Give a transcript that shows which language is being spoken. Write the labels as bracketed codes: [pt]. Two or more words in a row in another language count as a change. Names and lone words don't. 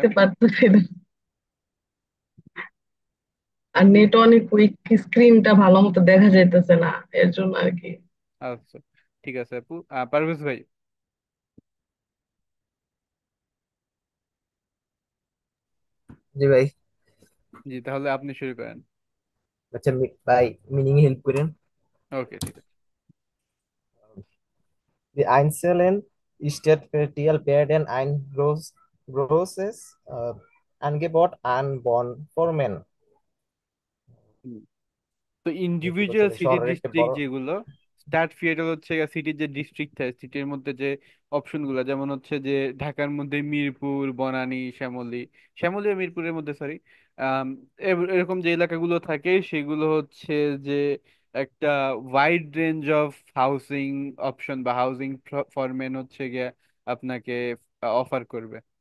[bn] দেখতে পারতেছি না, আর নেট অনেক উইক, স্ক্রিনটা ভালো মতো দেখা যাইতেছে না, এর জন্য আর কি। আচ্ছা, ঠিক আছে আপু। পারভেজ ভাই। জি ভাই। জি, তাহলে আপনি শুরু করেন। আচ্ছা ভাই, [en] meaning help [bn] করেন। ওকে, ঠিক আছে। [de] Die einzelnen Stadtviertel werden ein großes Angebot an Wohnformen. [bn] তো কি ইন্ডিভিজুয়াল বলছেন, সিটি শহরের একটা ডিস্ট্রিক্ট বড়। যেগুলো, স্টাড ফিয়েটাল হচ্ছে সিটির যে ডিস্ট্রিক্ট থাকে, সিটির মধ্যে যে অপশন গুলো, যেমন হচ্ছে যে ঢাকার মধ্যে মিরপুর, বনানী, শ্যামলী, শ্যামলী ও মিরপুরের মধ্যে, সরি, এরকম যে এলাকাগুলো থাকে সেগুলো হচ্ছে যে একটা [en] wide range of housing option [bn] বা হাউসিং ফরম্যান হচ্ছে গিয়ে আপনাকে অফার করবে।